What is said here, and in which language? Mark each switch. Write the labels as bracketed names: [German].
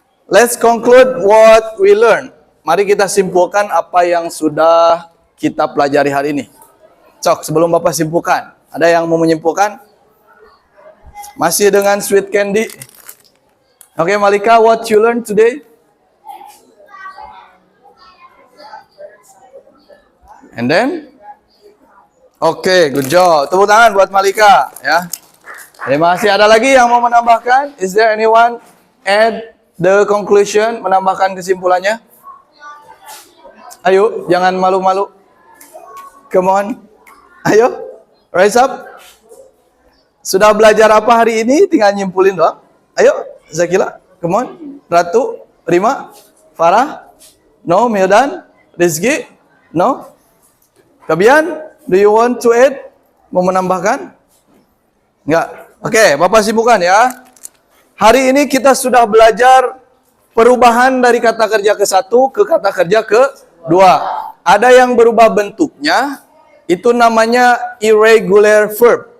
[English] Let's conclude what we learn. [Indonesian] Mari kita simpulkan apa yang sudah kita pelajari hari ini. Cok, sebelum Bapak simpulkan, ada yang mau menyimpulkan? Masih dengan sweet candy. [English] Oke, Malika, what you learn today? And then? Oke, good job. [Indonesian] Tepuk tangan buat Malika ya. Terima kasih. Ada lagi yang mau menambahkan? [English] Is there anyone add the conclusion, [Indonesian] menambahkan kesimpulannya? Ayo, jangan malu-malu. [English] Come on. [Indonesian] Ayo, [English] rise up. [Indonesian] Sudah belajar apa hari ini? Tinggal nyimpulin doang. [English] Ayo, Zakila, come on. Ratu, Rima, Farah, no, Mildan, Rizky, no. Kabian, do you want to add? [Indonesian] Mau menambahkan? Enggak. Oke, Bapak simpulkan ya. Hari ini kita sudah belajar perubahan dari kata kerja ke satu ke kata kerja ke dua. Ada yang berubah bentuknya, itu namanya irregular verb.